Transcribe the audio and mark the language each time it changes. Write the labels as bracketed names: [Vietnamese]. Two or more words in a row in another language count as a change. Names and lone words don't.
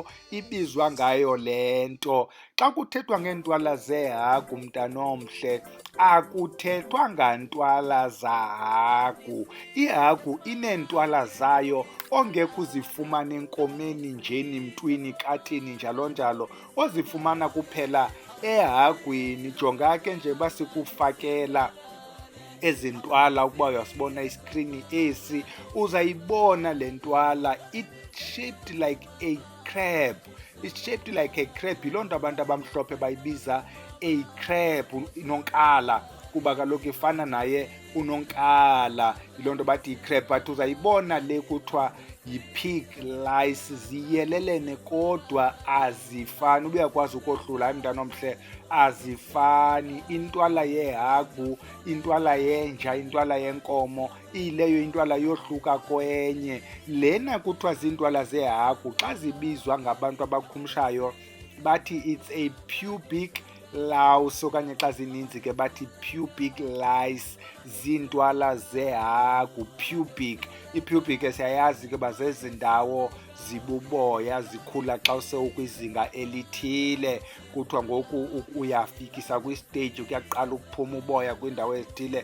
[Xhosa] ibizwa ngayo le nto xa kuthethwa ngeentwala zehagu mntanomhle akuthethwa ngantwala zahagu ihagu ineentwala zayo ongekho uzifumana enkomeni njeni mntwini katini njalo njalo ozifumana kuphela ehagwini jonga ke nje basikufakela ezintwala ukuba uyasibona iskrini esi uzayibona le ntwala [English] it's shaped like a crab it's shaped like a crab [Xhosa] yiloo nto abantu abamhlophe bayibiza [English] a crab [Xhosa] inonkala kuba kaloku ifana naye unonkala yiloo nto bathi yi-crab but uzayibona le kuthiwa yi- [English] pig lice, [Xhosa] ziyelelene kodwa azifani. Ubuyakwazi ukohlula hayi mntana omhle, azifani. Intwala yehagu, intwala yenja, intwala yenkomo iyileyo intwala yohluka kwenye. Lena kuthiwa ziintwala zehagu xa zibizwa ngabantu abakhumshayo bathi [English] it's a pubic louse, [Xhosa] okanye xa zininzi ke bathi [English] pubic lice, [Xhosa] ziintwala zehagu, pubic. I-pubic siyayazi ke uba zezi ndawo zibuboya zikhula xa sewukwizinga elithile. Kuthiwa ngoku uyafikisa kwistage kuyaqala ukuphuma uboya kwiindawo ezithile.